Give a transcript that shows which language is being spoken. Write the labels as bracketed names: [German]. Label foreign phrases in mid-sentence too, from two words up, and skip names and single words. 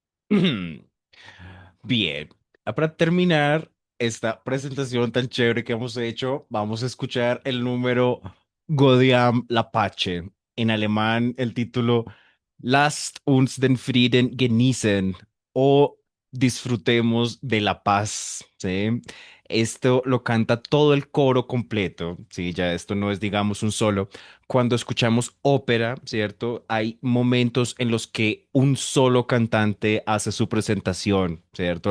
[Spanish] Bien, para terminar esta presentación tan chévere que hemos hecho, vamos a escuchar el número Godiam Lapache. En alemán, el título Lasst uns den Frieden genießen o Disfrutemos de la paz. ¿Sí? Esto lo canta todo el coro completo. Sí, ya esto no es, digamos, un solo. Cuando escuchamos ópera, ¿cierto? Hay momentos en los que un solo cantante hace su presentación, ¿cierto?